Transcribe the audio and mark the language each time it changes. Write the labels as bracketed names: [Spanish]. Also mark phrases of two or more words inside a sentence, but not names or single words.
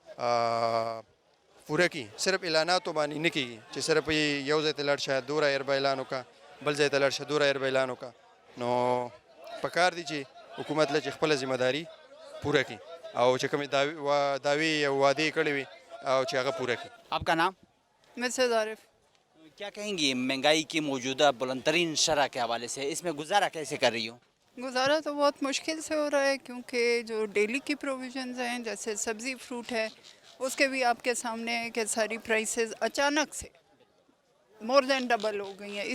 [Pashto] پوره کړي صرف اعلاناتو باندې نه کېږي چې صرف یو ځای ته لاړ شه دوره ایربا اعلان وکړه بل ځای ته لاړ شه دوره ایربا اعلان وکړه نو پکار دي چې حکومت له چې خپله ذمه داري پوره کړي او چې کومې دعوې یا وعدې کړې وي او چې هغه پوره کړي. [Urdu] آپ کا نام؟ مسز عارف. کیا کہیں گی مہنگائی کی موجودہ بلند ترین شرح کے حوالے سے اس میں گزارا کیسے کر رہی ہو؟ گزارا تو بہت مشکل سے ہو رہا ہے کیونکہ جو ڈیلی کی پروویژنز ہیں جیسے سبزی فروٹ ہے اس کے بھی آپ کے سامنے ہے کہ ساری پرائسز اچانک سے [English] more than double [Urdu] ہو گئی ہیں.